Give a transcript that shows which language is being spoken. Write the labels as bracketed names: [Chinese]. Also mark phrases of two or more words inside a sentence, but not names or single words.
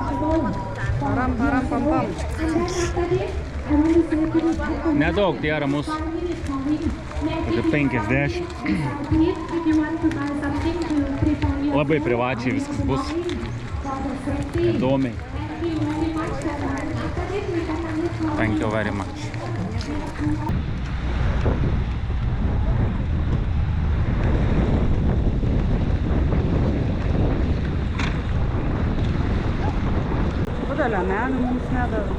[Lithuanian] Param, param, pam, pam. Nedaug tie ramus. Apie 50. Labai privačiai viskas bus. Įdomiai. [English] Thank you very much. [Lithuanian] Kodėl liemenių mums nedavė?